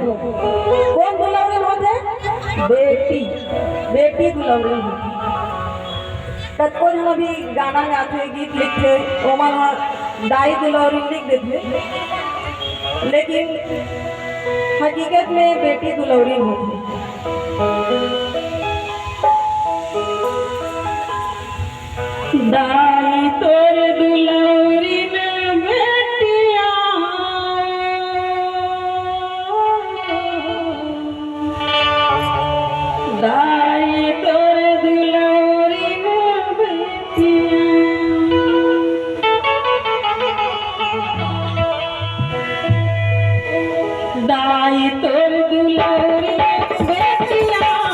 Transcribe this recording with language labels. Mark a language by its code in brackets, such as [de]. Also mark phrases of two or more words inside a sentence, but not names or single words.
[hne] कौन दुलौरी होते? बेटी, बेटी दुलौरी होती। कतको जन भी गाना गाते गीत लिखते ओमन दाई दुलौरी लिख देते, लेकिन हकीकत में बेटी दुलौरी होती। दाई तोर दुलौरी में बेटिया, दाई तोर दुलौरी में बेटिया, दाई तोर दुलौरी में बेटिया,